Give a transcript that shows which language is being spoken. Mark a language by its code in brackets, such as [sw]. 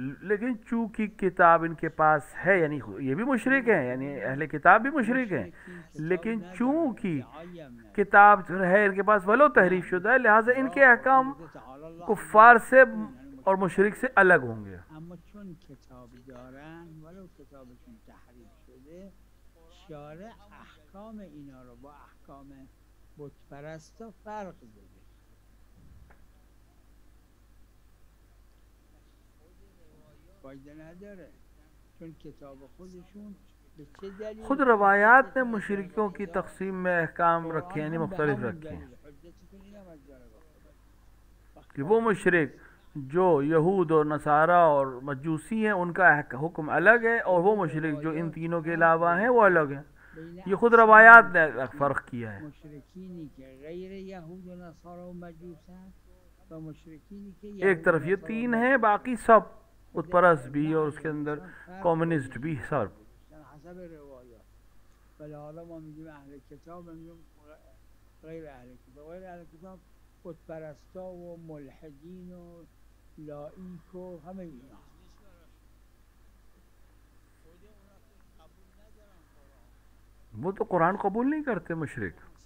[hi] लेकिन चूंकि किताब इनके पास है यानी ये भी मुशरिक है, यानी अहले किताब भी मुशरिक है, लेकिन चूंकि किताब जो है इनके पास वलो तहरीफ शुदा है लिहाजा इनके अहकाम कुफ्फार से और मुशरिक से अलग होंगे। [fa] اما چون کتاب دارن ولو کتابشون تحریف شده شارع احکام اینا رو با احکام بت پرستا فرق داده. فایده نداره چون کتاب خودشون به چه دلیل [hi] खुद रवायात ने मुशरिकों की तकसीम में अहकाम रखे यानी मुख्तलिफ रखे हैं [fa] حجتتون این هم از جانب خدا. [hi] कि वो मुशरिक जो यहूद और नसारा और मजूसी हैं उनका हुक्म अलग है और वो मुशरिक जो इन तीनों के अलावा हैं वो अलग है। ये खुद रवायात ने फ़र्क किया है। [fa] مشرکینی که غیر یهود و نصارا و مجوسن و مشرکینی که [hi] एक तरफ ये तीन हैं, बाकी सब बुतपरस्त भी और उसके अंदर कम्युनिस्ट भी सब। [fa] حسب روایات. ولی حالا ما میگیم اهل کتاب، میگیم غیر اهل کتاب. غیر اهل کتاب بت پرستا و ملحدین و لائیک و همه اینا. [hi] वो तो कुरान कबूल नहीं करते मुशरिक।